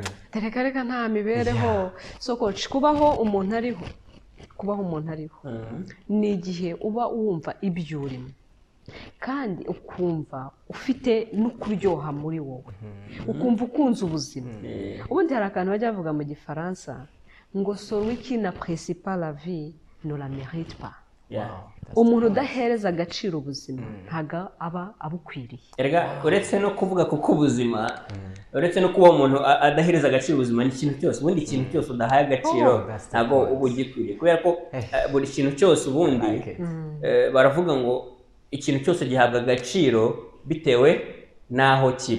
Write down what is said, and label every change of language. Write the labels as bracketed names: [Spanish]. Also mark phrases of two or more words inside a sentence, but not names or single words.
[Kinyarwanda] reka nta mibereho [English] so coach [Kinyarwanda] kubaho umuntu ariho ni igihe uba wumva ibyo urimo kandi ukumva ufite no kuryoha muri wowe ukumva ukunze ubuzima ubundi hari akantu bajya bavuga mu gifaransa ngo [French] celui qui n'apprécie pas la vie ne la mérite pas. [Kinyarwanda] Umuntu udahereza agaciro ubuzima ntago aba abukwiriye. Erega uretse no kuvuga kuko ubuzima uretse no kuba umuntu adahereza agaciro ubuzima ni ikintu cyose ubundi ikintu cyose udahaye agaciro ntago ubugikwiriye kubera ko buri kintu cyose ubundi baravuga ngo ikintu cyose gihabwa agaciro bitewe naho kiri.